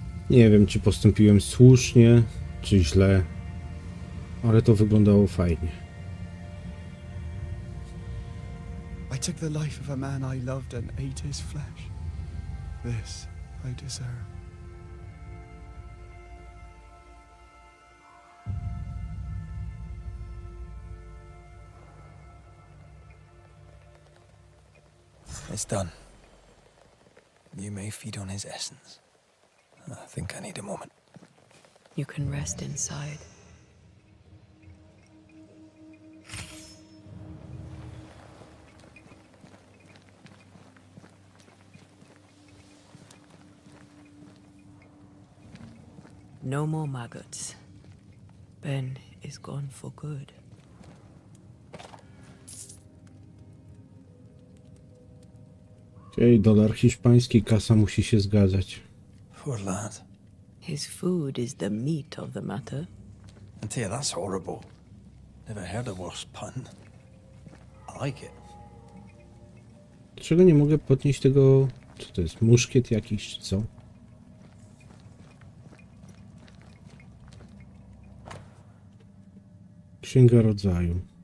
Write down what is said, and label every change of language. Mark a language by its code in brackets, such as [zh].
[pl] Nie wiem, czy postąpiłem słusznie, czy źle, ale to wyglądało fajnie. [en] I took the life of a man I loved and ate his flesh. This I deserve. It's done. You may feed on his essence. I think I need a moment. You can rest inside. No more maggots. Ben is gone for good. [pl] Okej, dolar hiszpański, kasa musi się zgadzać. [en] Poor lad. His food is the meat of the matter. I tell you, that's horrible. Never heard a worse pun. I like it. [pl] Dlaczego nie mogę podnieść tego... Co to jest? Muszkiet jakiś, czy co? Księga rodzaju.